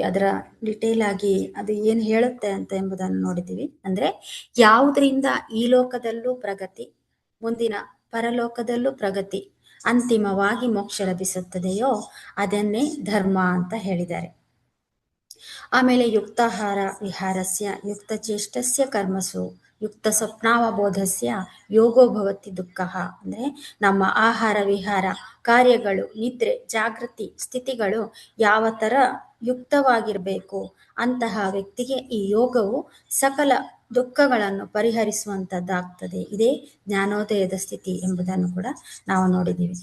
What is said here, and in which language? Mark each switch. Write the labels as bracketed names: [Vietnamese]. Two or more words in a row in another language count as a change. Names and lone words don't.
[Kannada] ಅದರ ಡಿಟೇಲ್ ಆಗಿ ಅದು ಏನು ಹೇಳುತ್ತೆ ಅಂತ ಎಂಬುದನ್ನು ನೋಡಿದ್ದೀವಿ. ಅಂದ್ರೆ ಯಾವುದರಿಂದ ಈ ಲೋಕದಲ್ಲೂ ಪ್ರಗತಿ, ಮುಂದಿನ ಪರಲೋಕದಲ್ಲೂ ಪ್ರಗತಿ, ಅಂತಿಮವಾಗಿ ಮೋಕ್ಷ ಲಭಿಸುತ್ತದೆಯೋ ಅದನ್ನೇ ಧರ್ಮ ಅಂತ ಹೇಳಿದ್ದಾರೆ. [Sanskrit] ಆಮೇಲೆ ಯುಕ್ತಾಹಾರ ವಿಹಾರಸ್ಯ ಯುಕ್ತ ಚೇಷ್ಟಸ್ಯ ಕರ್ಮಸು ಯುಕ್ತ ಸ್ವಪ್ನಾವಬೋಧಸ್ಯ ಯೋಗೋ ಭವತಿ ದುಃಖ. [Kannada] ಅಂದ್ರೆ ನಮ್ಮ ಆಹಾರ ವಿಹಾರ ಕಾರ್ಯಗಳು ನಿದ್ರೆ ಜಾಗೃತಿ ಸ್ಥಿತಿಗಳು ಯಾವ ತರ ಯುಕ್ತವಾಗಿರಬೇಕು ಅಂತಹ ವ್ಯಕ್ತಿಗೆ ಈ ಯೋಗವು ಸಕಲ ದುಃಖಗಳನ್ನು ಪರಿಹರಿಸುವಂಥದ್ದಾಗ್ತದೆ. ಇದೇ ಜ್ಞಾನೋದಯದ ಸ್ಥಿತಿ ಎಂಬುದನ್ನು ಕೂಡ ನಾವು ನೋಡಿದ್ದೀವಿ.